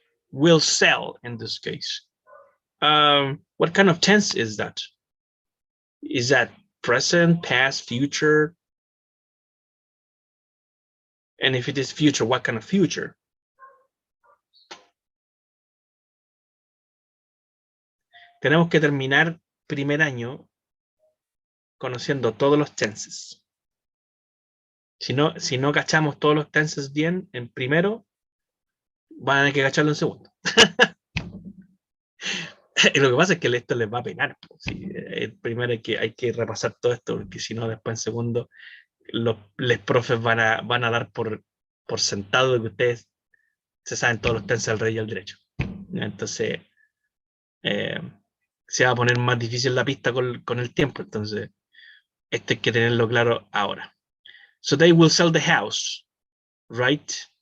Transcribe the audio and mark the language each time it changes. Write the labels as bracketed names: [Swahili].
[English] Will sell in this case. What kind of tense is that? Is that present, past, future? And if it is future, what kind of future? [Spanish] Tenemos que terminar primer año conociendo todos los tenses. Si no cachamos todos los tenses bien en primero, van a tener que cacharlo en segundo. Y lo que pasa es que esto les va a pegar. Sí, primero hay que repasar todo esto, porque si no, después en segundo, los profes van a dar por sentado de que ustedes se saben todos los tenses al revés y al derecho. Entonces, se va a poner más difícil la pista con el tiempo. Entonces, esto hay que tenerlo claro ahora. [English] So they will sell the house, right?